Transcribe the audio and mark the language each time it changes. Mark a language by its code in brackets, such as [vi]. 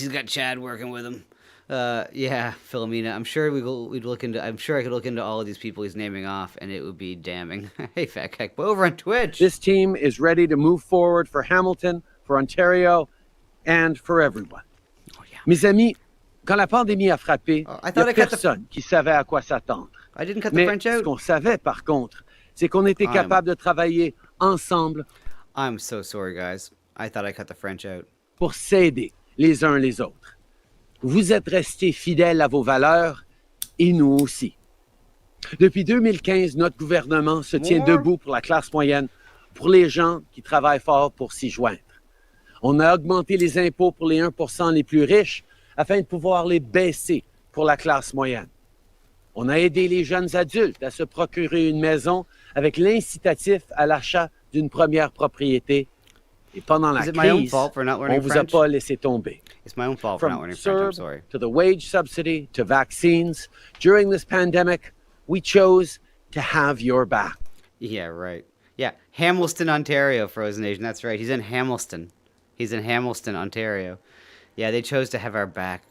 [en] He's got Chad working with him. Yeah, Philomena. I'm sure I could look into all of these people he's naming off, and it would be damning. Hey, fat heck. Over on Twitch. This team is ready to move forward for Hamilton, for Ontario, and for everyone. [fr] Mes amis, quand la pandémie a frappé, il n'y a personne qui savait à quoi s'attendre. Mais ce qu'on savait, par contre, c'est qu'on était capable de travailler ensemble. [en] I'm so sorry, guys. I thought I cut the French out. [fr] Pour s'aider les uns les autres. Vous êtes restés fidèles à vos valeurs, et nous aussi. Depuis 2015, notre gouvernement se tient debout pour la classe moyenne, pour les gens qui travaillent fort pour s'y joindre. On a augmenté les impôts pour les 1% les plus riches afin de pouvoir les baisser pour la classe moyenne. On a aidé les jeunes adultes à se procurer une maison avec l'incitatif à l'achat d'une première propriété. Et pendant la crise, on ne vous a pas laissé tomber. [en] It's my own fault for not learning French, I'm sorry. To the wage subsidy, to vaccines, during this pandemic, we chose to have your back. Yeah, right. Yeah, Hamilton, Ontario, Frozen Asian. That's right. He's in Hamilton. He's in Hamilton, Ontario. Yeah, they chose to have our back.